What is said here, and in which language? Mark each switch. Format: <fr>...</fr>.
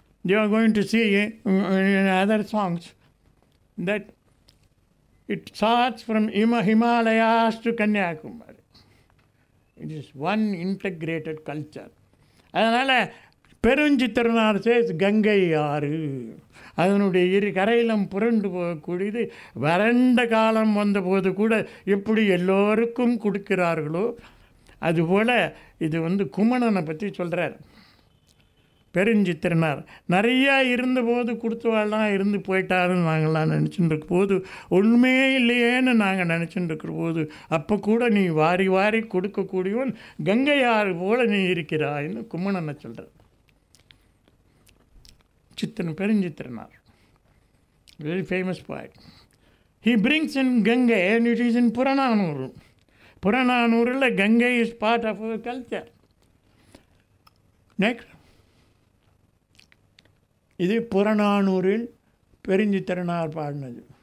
<en>You are going to see in other songs that it starts from Himalayas to Kanyakumari. It is one integrated culture.</en> <ta>அதனால் Perunchithiranar chase Ganga ஆறு அதனுடைய இரு கரையிலும் புரண்டு போகக்கூடியது. வறண்ட காலம் வந்தபோது கூட எப்படி எல்லோருக்கும் கொடுக்கிறார்களோ அதுபோல் இது குமணனை பற்றி சொல்கிறார் பெருஞ்சித்திரனார். நிறையா இருந்தபோது கொடுத்தவாள்லாம் இருந்து போயிட்டாருன்னு நாங்கள்லாம் நினச்சிட்டு இருக்கும் போது, உண்மையே இல்லையேன்னு நாங்கள் நினச்சிட்டு இருக்கிற போது, அப்போ கூட நீ வாரி வாரி கொடுக்கக்கூடியவன் கங்கையாறு போல் நீ இருக்கிறாய்ன்னு குமணனை சொல்கிறார். Perunchithiranar,</ta> <en>Very famous point. He brings in Gangai and it is in Purananuru.</en> <ta>புறநானூரில் Ganga</ta> <en>Is part of our culture.</en> <ta>Next, இது புறநானூரில் பெருஞ்சித்திரனார் பாடினது.</ta>